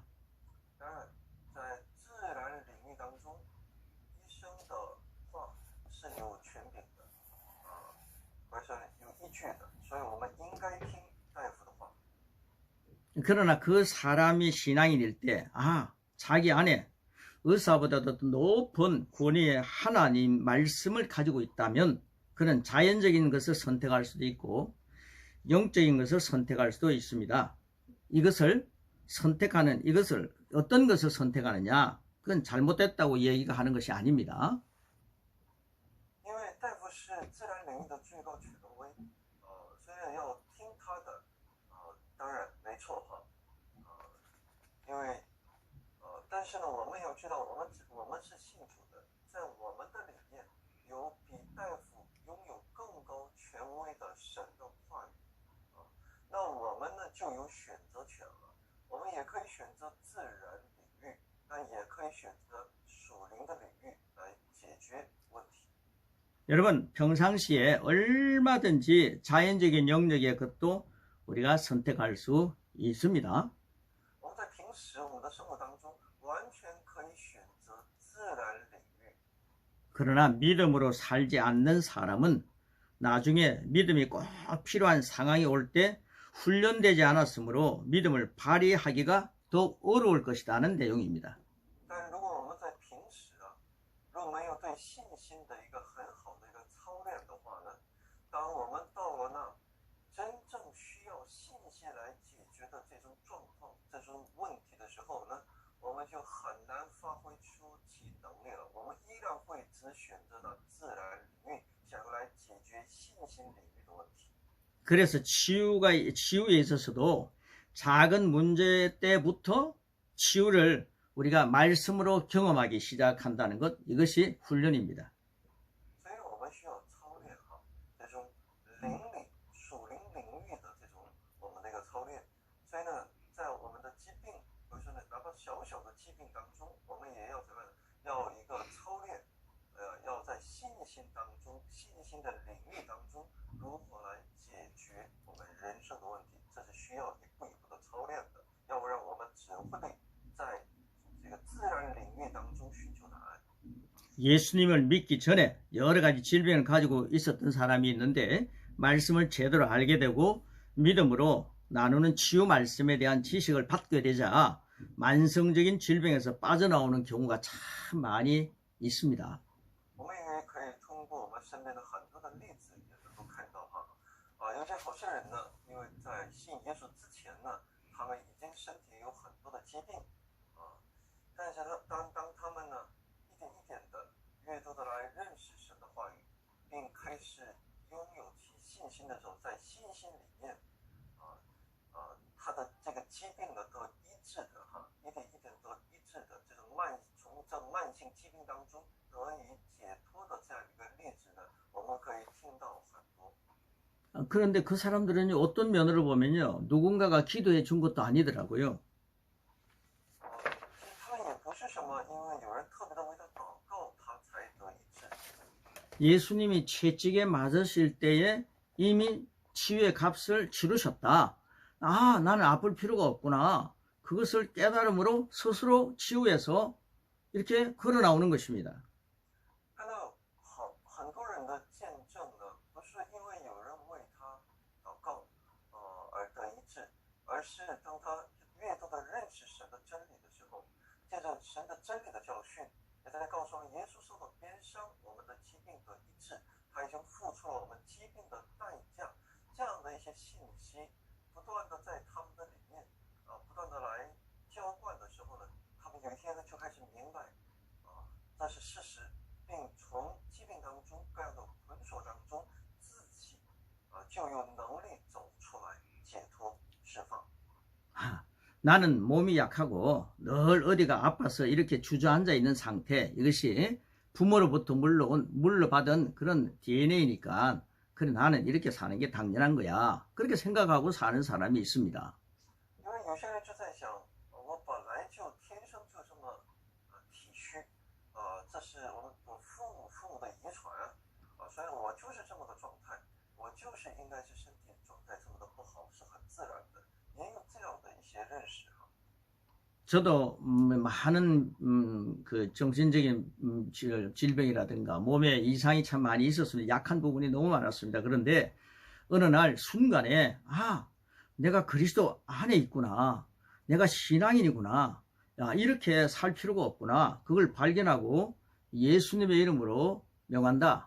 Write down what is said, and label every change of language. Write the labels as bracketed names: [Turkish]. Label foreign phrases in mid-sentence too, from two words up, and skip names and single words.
[Chinese] 当然，在自然领域当中，医生的话是有权柄的，而且有依据的，所以我们应该听大夫的话。 [Korean] 그러나 그 사람이 신앙인일 때, 자기 안에 의사보다도 더 높은 권위의 하나님 말씀을 가지고 있다면 그는 자연적인 것을 선택할 수도 있고 영적인 것을 선택할 수도 있습니다. 이것을 어떤 것을 선택하느냐? 그건 잘못됐다고 얘기가 하는 것이 아닙니다. [Chinese] 因为大夫是自然领域的最高权威，虽然要听他的，当然没错哈，因为，但是呢，我们要知道，我们是信主的，在我们的里面有比大夫拥有更高权威的神的话语，那我们呢就有选择权了。我们也可以选择自然领域，但也可以选择属灵的领域来解决问题。 [Korean] 여러분 평상시에 얼마든지 자연적인 영역의 것도 우리가 선택할 수 있습니다. [Chinese] 我们在平时我们的生活当中，完全可以选择自然领域。 [Korean] 그러나 믿음으로 살지 않는 사람은 나중에 믿음이 꼭 필요한 상황이 올 때 훈련되지 않았으므로 믿음을 발휘하기가 더 어려울 것이라는 내용입니다. [Chinese] 但如果我们在平时如果没有对信心的一个很好的一个操练的话呢，当我们到了那真正需要信心来解决的这种状况、这种问题的时候呢，我们就很难发挥出其能力了。我们依然会只选择了自然领域，想要来解决信心领域的问题。 [Korean] 그래서 치유에 있어서도 작은 문제 때부터 치유를 우리가 말씀으로 경험하기 시작한다는 것, 이것이 훈련입니다. [Chinese] 所以我们需要操练这种灵里属灵领域的这种我们的一个操练。所以呢，在我们的疾病，比如说呢，哪怕小小的疾病当中，我们也要怎么样？要一个操练，要在信心当中、信心的领域当中，如何来解决我们人生的问题，这是需要一步一步的操练的。要不然我们只会在这个自然领域当中寻求答案。 [Korean] 예수님을 믿기 전에 여러 가지 질병을 가지고 있었던 사람이 있는데 말씀을 제대로 알게 되고 믿음으로 나누는 치유 말씀에 대한 지식을 받게 되자 만성적인 질병에서 빠져나오는 경우가 참 많이 있습니다. [Chinese] 我们也可以通过我们身边的很多的例子，也能够看到有些好些人呢，因为在信耶稣之前呢，他们已经身体有很多的疾病但是呢，当他们呢一点一点的越多的来认识神的话语，并开始拥有其信心的时候，在信心里面他的这个疾病呢得医治的一点一点得医治的这种从这慢性疾病当中得以解脱的这样一个例子呢，我们可以听到很多。 [Korean] 그런데 그 사람들은 어떤 면으로 보면요, 누군가가 기도해 준 것도 아니더라고요. [Chinese] 他们也不是什么因为有人特别的为他祷告他才得医治。 [Korean] 예수님이 채찍에 맞으실 때에 이미 치유의 값을 치르셨다. 아, 나는 아플 필요가 없구나. 그것을 깨달음으로 스스로 치유해서 이렇게 걸어 나오는 것입니다. [Chinese] 看到很多人的见证呢，不是因为有人为他祷告而得医治，而是当他越多的认识神的真理的时候，借着神的真理的教训，也在告诉我们耶稣受到鞭伤，我们的疾病得医治，他已经付出了我们疾病的代价，这样的一些信息，不断的在他们的里面不断的来浇灌的时候呢，他们有一天呢就开始明白这是事实，并从疾病当中各样的捆锁当中，自己就有能力走出来，解脱释放。 [Korean] 나는 몸이 약하고 늘 어디가 아파서 이렇게 주저앉아 있는 상태, 이것이 부모로부터 물러받은 그런 DNA니까 그래 나는 이렇게 사는 게 당연한 거야, 그렇게 생각하고 사는 사람이 있습니다. [Chinese] 因为有些人就在想，我本来就天生就这么体虚这是我父母的遗传所以我就是这么个状态，我就是应该是身体状态这么的不好，是很自然的，也有这样的一些认识 [Korean] 저도 많은 그 정신적인 질병이라든가 몸에 이상이 참 많이 있었습니다. 약한 부분이 너무 많았습니다. 그런데 어느 날 순간에 내가 그리스도 안에 있구나, 내가 신앙인이구나, 이렇게 살 필요가 없구나, 그걸 발견하고 예수님의 이름으로 명한다.